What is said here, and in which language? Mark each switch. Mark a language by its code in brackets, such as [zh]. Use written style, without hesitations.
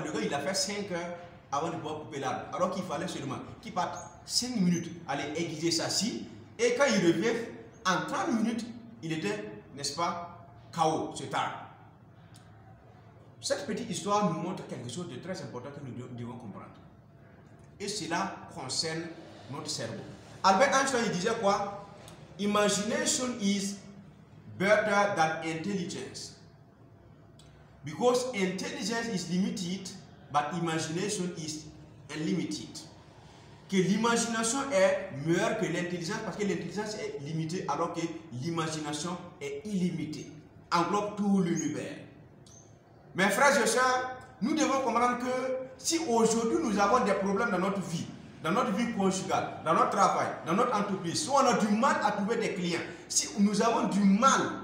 [fr] Le gars, il a fait 5 heures avant de pouvoir couper l'arbre. Alors qu'il fallait seulement qu'il parte 5 minutes aller aiguiser sa scie. Et quand il revient, en 30 minutes, il était, n'est-ce pas, KO, cet arbre. Cette petite histoire nous montre quelque chose de très important que nous devons comprendre. Et cela concerne notre cerveau. Albert Einstein, il disait quoi? [en] Imagination is better than intelligence. Because intelligence is limited, but imagination is unlimited. [fr] Que l'imagination est meilleure que l'intelligence parce que l'intelligence est limitée alors que l'imagination est illimitée. Englobe tout l'univers. Mes frères et sœurs, nous devons comprendre que si aujourd'hui nous avons des problèmes dans notre vie conjugale, dans notre travail, dans notre entreprise, si on a du mal à trouver des clients, si nous avons du mal,